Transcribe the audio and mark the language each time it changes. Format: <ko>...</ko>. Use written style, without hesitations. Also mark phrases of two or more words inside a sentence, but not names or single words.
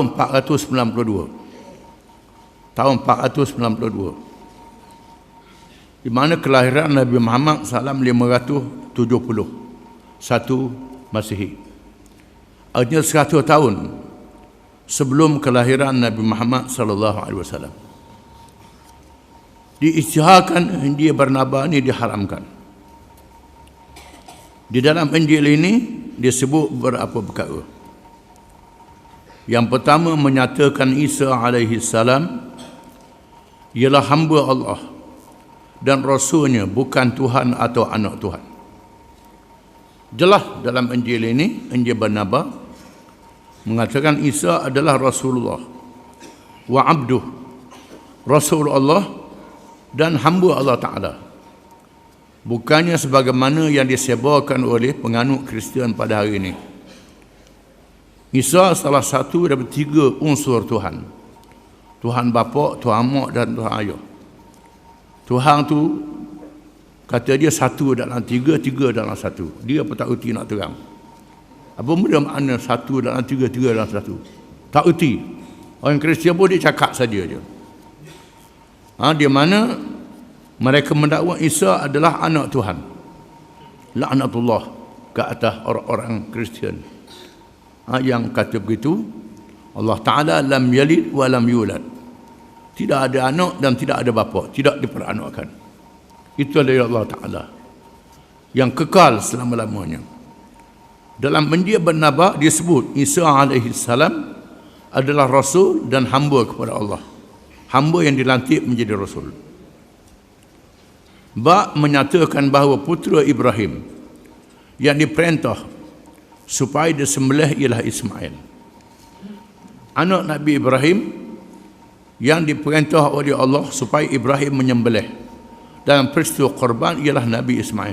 <ms>Tahun 492, di mana kelahiran Nabi Muhammad SAW 571 Masihi. Artinya 100 tahun sebelum kelahiran Nabi Muhammad SAW. Diisytiharkan Injil Barnaba ini diharamkan. Di dalam Injil ini disebut beberapa perkara. Yang pertama, menyatakan Isa</ms> <ar>عليه السلام</ar> <ms>ialah hamba Allah dan Rasulnya, bukan Tuhan atau anak Tuhan. Jelas dalam Injil ini, Injil Barnaba mengatakan Isa adalah</ms> <ar>رسول الله وعبده,</ar> <ms>Rasul Allah dan hamba</ms> <ar>الله تعالى,</ar> <ms>bukannya sebagaimana yang disebarkan oleh penganut Kristian pada hari ini. Isa salah satu daripada 3 unsur Tuhan. Tuhan Bapa, Tuhan Mak dan Tuhan Ayah. Tuhan tu kata dia satu dalam 3, 3 dalam 1. Dia pun tak erti nak terang. Apa benda makna 1 dalam 3, 3 dalam 1? Tak erti. Orang Kristian pun dia cakap saja je. Di mana mereka mendakwa Isa adalah anak Tuhan. Laknatullah ke atas orang-orang Kristian. yang kata begitu,</ms> <ar>الله تعالى لم يلد ولم يولد.</ar> <ms>Tidak ada anak dan tidak ada bapa, tidak diperanakkan. Itu adalah</ms> <ar>الله تعالى</ar> <ms>yang kekal selama-lamanya. Dalam Injil Barnabas disebut Isa</ms> <ar>عليه السلام</ar> <ms>adalah rasul dan hamba kepada Allah. Hamba yang dilantik menjadi rasul. Ba menyatakan bahawa putera Ibrahim yang diperintah supaya disembelih ialah Ismail. Anak Nabi Ibrahim yang diperintah oleh Allah supaya Ibrahim menyembelih dalam peristiwa korban ialah Nabi Ismail.</ms>